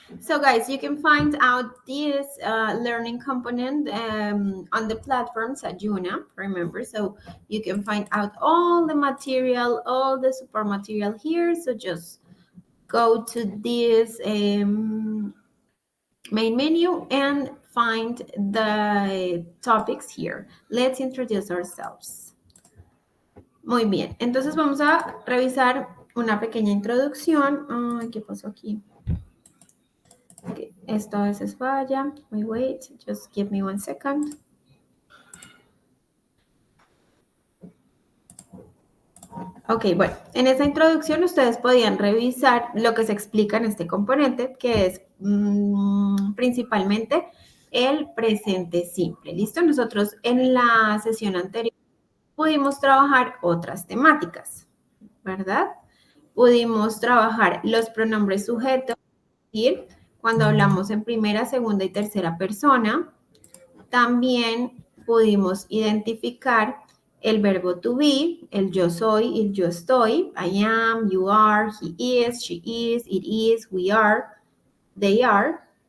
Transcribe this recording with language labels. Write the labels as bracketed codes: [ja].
[en] So guys, you can find out this learning component on the platforms at Juna, remember, so you can find out all the material, all the support material here. So just go to this main menu and find the topics here. Let's introduce ourselves. [es] Muy bien, entonces vamos a revisar una pequeña introducción. Ay, ¿qué pasó aquí? Okay, esto a veces falla. [en] Wait, just give me 1 second. [es] Ok, bueno, en esta introducción ustedes podían revisar lo que se explica en este componente, que es principalmente el presente simple. ¿Listo? Nosotros en la sesión anterior pudimos trabajar otras temáticas, ¿verdad? Pudimos trabajar los pronombres sujetos, cuando hablamos en primera, segunda y tercera persona. También pudimos identificar el verbo to be, el yo soy y el yo estoy. [en] I am, you are, he is, she is, it is, we are, they are.